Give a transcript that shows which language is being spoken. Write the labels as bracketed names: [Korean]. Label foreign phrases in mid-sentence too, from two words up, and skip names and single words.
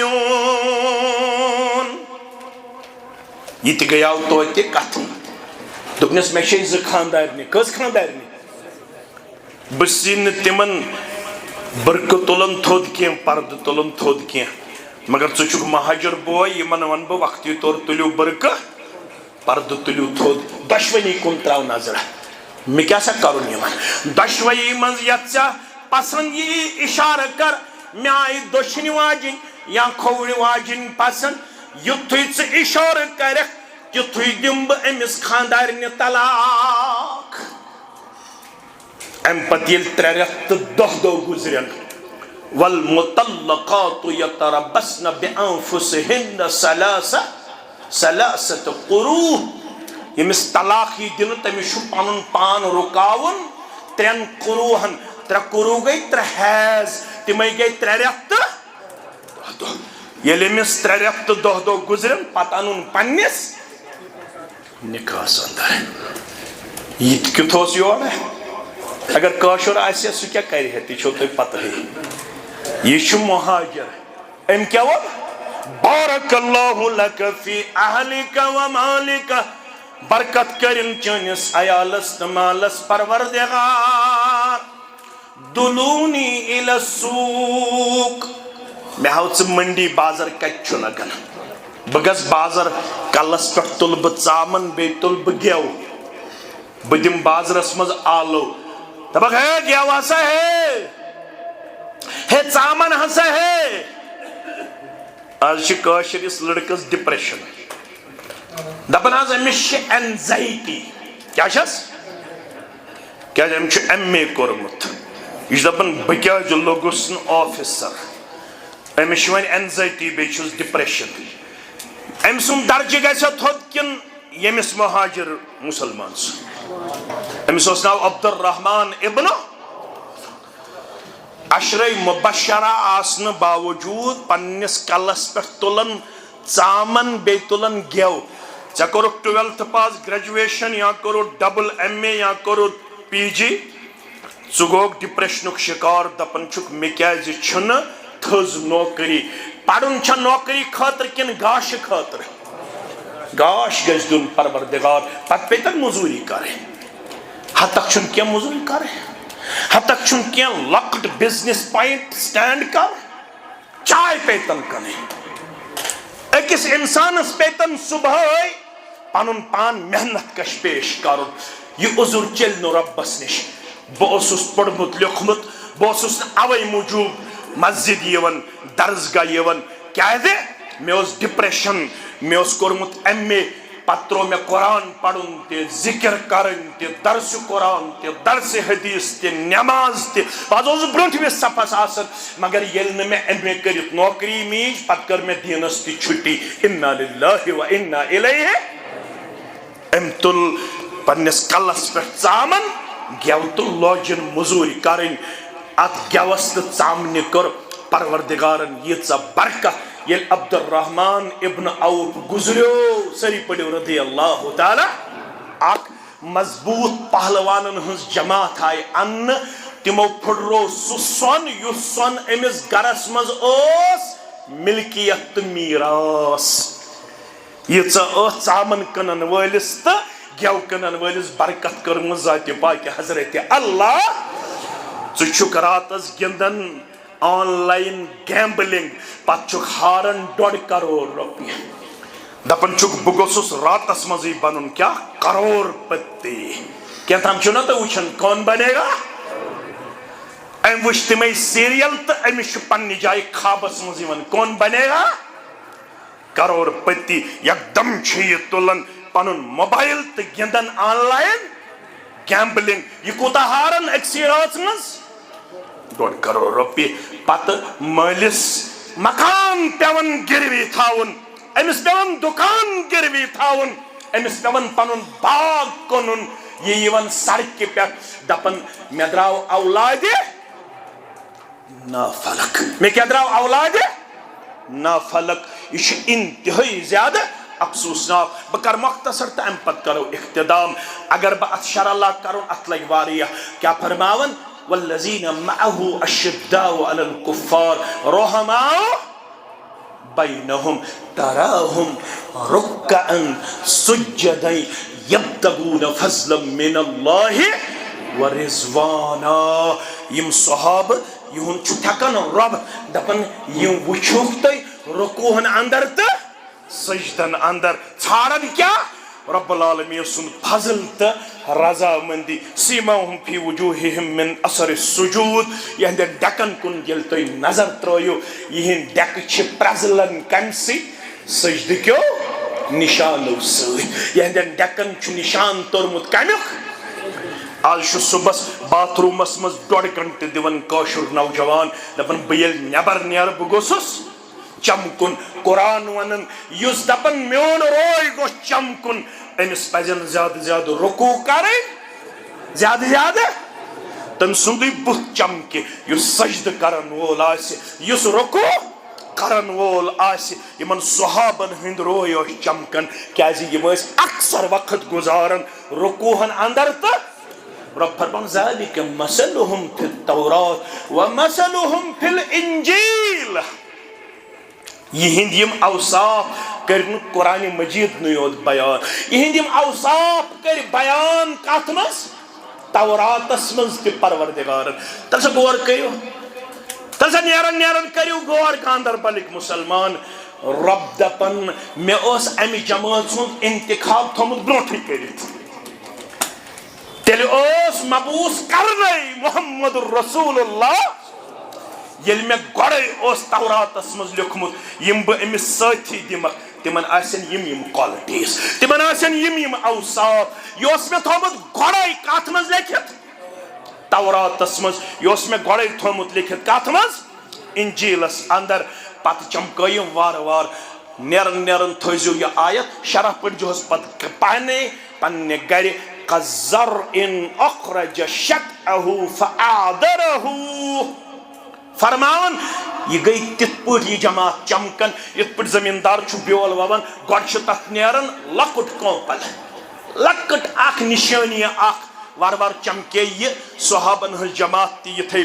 [Kashmiri] میون یہ تہ گیاو توتہ کتھ دوپنس مے چھ ز خاندارنی کس خاندارنی بسین تمن برکہ تلن تھود کی پرد تلن تھود کی مگر ژٕ چھُکھ مہاجر بوے یمن ون بہ وقتی طور تلیو برکہ پرد تلیو تھود دشونی کن تراو نظر [Urdu] میں کیا سا کروں [Kashmiri] یمن دشوئی منز یت پسند یہ اشارہ کر میں آئی دشنی واجن یا کھوڑی واجن پسند یتھوی ژٕ اشارہ کرک یتھوی دم بہ امس خاندارنہ طلاق ام پتہ یل 3 رٮ۪تھ تہٕ 10 دۄہ گزرن [Arabic] والمطلقات يتربصن بانفسهن ثلاثة قروء [Kashmiri] یمس طلاقی دن تمس پن پان رکاون 3 قروہن 3 قروع گئی 3 حیض تمے گئی 3 رٮ۪تھ تہٕ 10 دۄہ ییٚلہِ أمِس 3 رٮ۪تھ تہٕ 10 دۄہ گزرن پتہٕ انُن پننس نکاحس اندر یہ کیُتھ اوس یورٕ اگر کٲشُر آسہِ سُہ کیٛاہ کرِ ہے تہِ چھو تۄہہِ پتہٕ یہ چھُ مہاجر أمۍ کیٛاہ ووٚن بارک [Arabic] اللہ لک فی اہلک و مالک [Kashmiri] برکت کرن چٲنِس عیالس تہٕ مالس پروردگار [Arabic] دلونی الی السوق [Kashmiri] مےٚ ہاو ژٕ منڈی بازر کتہِ چھُ لگان بگس بازر کلس پہ تل بہ ژامن بی تل بہ گیو بہ دم بازرس مز آلو دپک ہے گیو ہسا ہے ژامن ہسا ہے آج کاشر اس لڑکس ڈپریشن دپان آز امس اینزائٹی کیا چھس کیا امس ایم اے کورمت یہ دپان بہ کیا لوگس آفیسر امس ون اینزائٹی بیس ڈپریشن ام سن درجہ گھا تھوت کن یمس مہاجر مسلمان امس ناو عبد الرحمان ابن عشرہ مبشرہ آسن باوجود پنس کلس پہ تلن ژامن بی تلن گیو ژے کورک 12th پاس گریجویشن یا کرو [English] double MA [Kashmiri] یا کرو پی جی ژٕ گوک ڈپریشنک شکار دپان چھک مے کیازِ چھنہ تھز نوکری پڑھن چھا نوکری خاطر کن گاش خاطر گاش گژھِ دیُن پروردگار پتہٕ پیتن مزوری کرے ہتک چھن کیا مزوری کرے ہتک چھن کیا لکٹ [English] business point [Kashmiri] سٹینڈ کر چائے پیتن کنے اکس انسانس پیتن صبح پنن پان محنت کش پیش کرن یہ عذر چل نو ربس نش بہس پڑمت لیوکھمت بہس اوے موجوب مسجد یون درسگاہ یون کیا مے ڈپریشن مے کورمت ایم اے پتہ ترو مے قرآن پڑھن تہ ذکر کرن تہ درس قرآن تہ درس حدیث تہ نماز تہ بعض برونٹمس صفس آسن مگر یل نہ مے ایم اے کرت نوکری میج پتہ کر مے دینس تہ چھٹی [Arabic] انا للہ و انا الیہ [Kashmiri] ام تل پنس کلس پہ ژامن گیو تو لوجن مزوری کرن ات گیوس تہ ژامنہ کر پروردگارن ییژا برکت یل عبد الرحمان ابن عوف گزریو سری پڑھو [Arabic] رضی اللہ تعالی [Kashmiri] اک مضبوط پہلوانن ہنز جماعت آئی ان تمو پھڑرو سہ سون یس سون امس گرس مز ملکیت میراث ییژا ژامن کنن ولس تو گیو کنن ولس برکت کرم ذات پاک حضرت اللہ ژٕ چھُکھ راتس گندن [English] online gambling [Kashmiri] پتہ چھُکھ ہارن 1.5 کروڑ روپیہ دپان چھُکھ بہ گوٚژھُس راتس منزی بنن کیا کروڑ پتی کیا تام چھُ نا تو وچھن [Urdu] کون بنے گا [Kashmiri] ام وچھ تمے سیریل تو امس چھُ پننہِ جایہِ خوابس منز یوان [Urdu] کون بنے گا کروڑ [Kashmiri] پتی یکدم چھُ یہ تلن پنن موبائل تو گندن [English] online gambling [Kashmiri] یہ کوتاہ ہارن اکسی رات مز 1.5 کروڑ روپیہ پتہ مالس مکان پیون گروی تھاون امس پیون دکان گروی تھاون امس پیون پنن باغ کنن یہ یوان سڑکہ پہ دپن مے دراو اولاد نافلک مے کیا دراو اولاد نافلک یہ انتہائی زیادہ افسوسناک بہ کر مختصر تو ام پتہ کرو اختتام اگر بہ ات شرح اللہ کرن ات لگ واریاہ کیا فرماون [Arabic] والذین معه اشداء علی الکفار رحماء بینہم تراہم رکعا سجدا یبتغون فضلا من اللہ ورضوانا [Kashmiri] یم صحابہ یہن چھُ تھکن رب دپن یم وچھوک تُہۍ رکوعن اندر تو سجدن اندر ژھارن کیا [Arabic] رب العالمین [Kashmiri] سن فضل تو رضا مندی [Arabic] سیماہم فی وجوہہم من اثر السجود [Kashmiri] یہند ڈکن کن یل تُہۍ نظر ترٲیِو یہند ڈیکہ چھ پرزلن کمہِ سۭتۍ سجدٕ کیو نشانو سۭتۍ یہندین ڈیکن چھ نشان توٚرمُت کمیُک آج چھُ صبحس باتھ رومس مز 1.5 گھنٹہٕ دِوان کٲشُر نوجوان دپان بہٕ ییٚلہِ نیبر نیرٕ بہٕ گوٚژھُس چمکن قرآن ونن یس دپن میون روی گو چمکن امس پزن زیادہ زیادہ [Urdu] رکوع کریں [Kashmiri] زیادہ زیادہ تم سندی بت چمکہ یس سجدہ کرن وول آسہ یس رکوع کرن وول آسہ یمن صحابن ہند روی اوس چمکن کیازِ یم ٲسۍ اکثر وقت گزارن رکوعن اندر تو رب فرمان [Arabic] ذالک مثلهم فی التوراۃ ومثلهم فی الانجیل [Kashmiri] یہند یم اوصاف کرن قرآن مجید نیوت بیان یہند یم اوصاف کر بیان کت مز توراتس مز تہ پروردگارن تلسا غور کریو تلسا نیرن نیرن کریو غور گاندربلک مسلمان رب دپن میں اس امی جماعت سن انتخاب تھومت برونٹھے کرت تیل اس مبوس کرنے [Arabic] محمد رسول اللہ [Kashmiri] یل میں گوڑے اس تورات اسمز لکھمت یم بہ امس ساتھی دمک تمن آسن یم کوالٹیز تمن آسن یم اوصاف یہ اس میں تھومت گوڑے کات مز لکھت تورات اسمز یہ اس میں گوڑے تھومت لکھت کات مز انجیلس اندر پت چمکائیم وار وار نیرن نیرن تھوزیو یہ آیت شرح پڑ جو پت پانے پننے گھر [Arabic] كالزرع اخرج شطأه فآذره [Kashmiri] فرماون یہ گئی تت پٹ یہ جماعت چمکن یت پٹ زمیندار چھو بیول وون گوڑ چھ تک نیرن لکٹ کوپل لکٹ اخ نشانی اخ وار وار چمکے یہ صحابن ہز جماعت تی یتھے